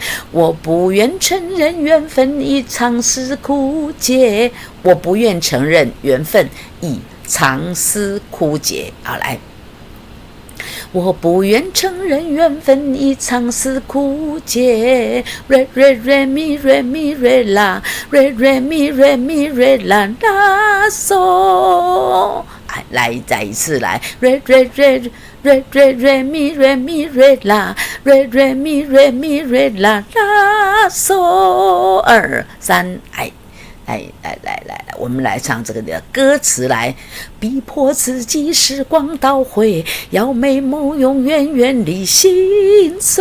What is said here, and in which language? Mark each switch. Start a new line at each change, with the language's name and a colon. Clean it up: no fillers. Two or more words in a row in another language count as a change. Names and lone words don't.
Chinese: 我不愿承认缘分已长时枯竭，我不愿承认缘分已长思枯竭，好来，我不愿承认缘分已长思枯竭。 Re re re mi re mi re la re re mi re mi re la la so。来，再一次来，re re re re re re mi re mi re la re re mi re mi re la la so。2、3，来，我们来唱这个的歌词来，逼迫自己时光倒回，要美梦永远远离心碎。